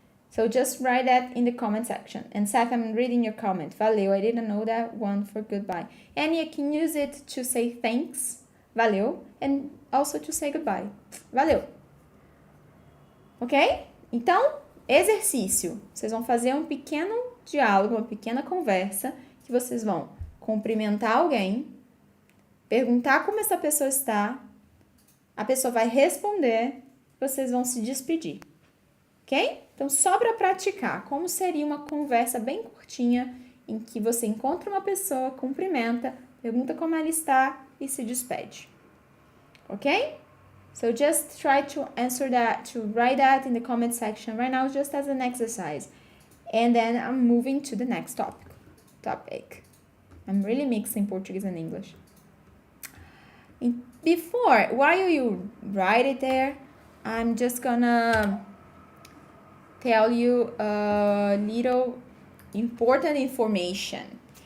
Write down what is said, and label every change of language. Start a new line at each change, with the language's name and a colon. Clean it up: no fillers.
English: So just write that in the comment section. And Seth, I'm reading your comment. Valeu, I didn't know that one for goodbye. And you can use it to say thanks, valeu, and also to say goodbye.
Portuguese: Valeu. Ok? Então, exercício. Vocês vão fazer um pequeno diálogo, uma pequena conversa, que vocês vão cumprimentar alguém, perguntar como essa pessoa está, a pessoa vai responder, vocês vão se despedir. Ok? Então, só para praticar, como seria uma conversa bem curtinha em que você encontra uma pessoa, cumprimenta, pergunta como ela está e se despede. Ok?
English: So just try to answer that, to write that in the comment section right now just as an exercise. And then I'm moving to the next topic. I'm really mixing Portuguese and English. Before, while you write it there, I'm just gonna tell you a little important information.